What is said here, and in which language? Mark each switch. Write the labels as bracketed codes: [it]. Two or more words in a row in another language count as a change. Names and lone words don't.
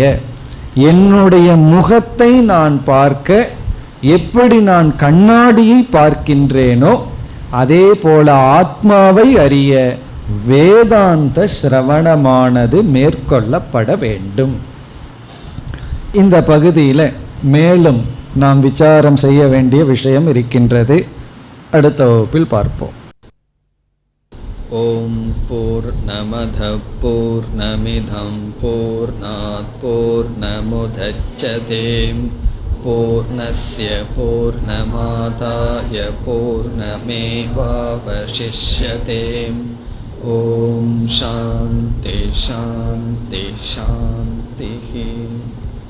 [ta] என்னுடைய முகத்தை நான் பார்க்க எப்படி நான் கண்ணாடியை பார்க்கின்றேனோ அதே போல ஆத்மாவை அறிய வேதாந்த சிரவணமானது மேற்கொள்ளப்பட வேண்டும். இந்த பகுதியில் மேலும் நாம் விசாரம் செய்ய வேண்டிய விஷயம் இருக்கின்றது. அடுத்த வகுப்பில் பார்ப்போம். [sa] ॐ पूर्णमद पूर्णमिदं पूर्णात् पूर्णमुदच्यते पूर्णस्य पूर्णमादाय पूर्णमेवावशिष्यते. ॐ शान्ति शान्ति शान्ति.